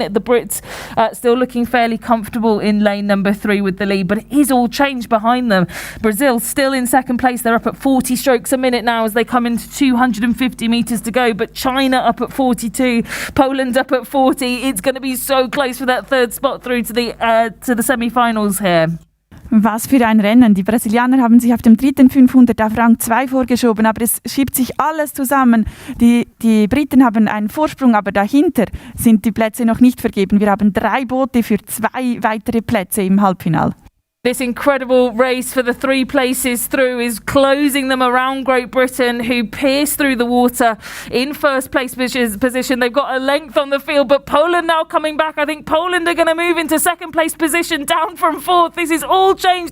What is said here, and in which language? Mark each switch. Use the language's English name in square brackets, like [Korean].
[English] The Brits still looking fairly comfortable in lane number 3 with the lead, but it is all changed behind them. Brazil still in second place. They're up at 40 strokes a minute now as they come into 250 metres to go, but China up at 42, Poland up at 40. It's going to be so close for that third spot through to the semi-finals here. [German] Was für ein Rennen. Die Brasilianer haben sich auf dem dritten 500 auf Rang 2 vorgeschoben, aber es schiebt sich alles zusammen. Die Briten haben einen Vorsprung, aber dahinter sind die Plätze noch nicht vergeben. Wir haben 3 Boote für 2 weitere Plätze im Halbfinale. [English] This incredible race for the 3 places through is closing them around Great Britain, who pierce through the water in first place position. They've got a length on the field, but Poland now coming back. I think Poland are going to move into second place position, down from fourth. This is all changed.